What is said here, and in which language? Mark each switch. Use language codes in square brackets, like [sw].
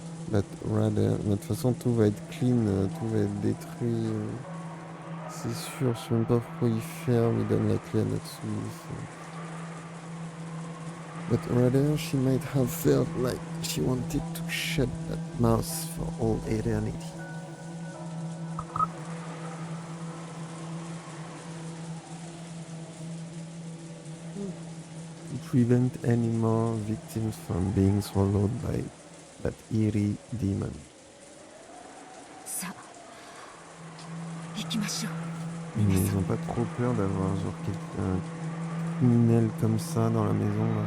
[en] But rather, [fr] de toute façon tout va être clean, tout va être détruit. C'est sûr, je sais même pas pourquoi il ferme, il donne la clé à Natsui. [en] But rather, she might have felt like she wanted to shut that mouth for all eternity. To prevent any more victims from being swallowed by that eerie demon. [ja] さあ、行きましょう。 [fr] Mais ils ont pas trop peur d'avoir genre quelqu'un criminel comme ça dans la maison là.